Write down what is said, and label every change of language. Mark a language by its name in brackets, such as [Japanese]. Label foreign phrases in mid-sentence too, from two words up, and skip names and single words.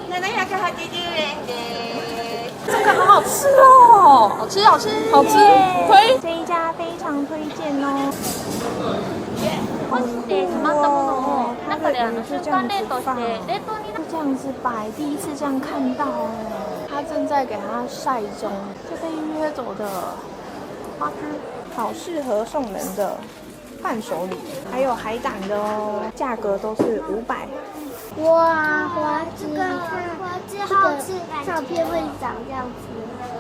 [Chinese] 这个好好吃哦，好吃好吃好吃，推这一家非常推荐哦。 [Japanese] 干してしまったものを中で瞬間冷凍して冷凍にな [Chinese] 这样子摆，第一次这样看到哦。他正在给它晒中，这被预约走的花枝，好适合送人的伴手礼，还有海胆的哦，价格都是500。哇，花枝，花枝好吃，照片会长这样子。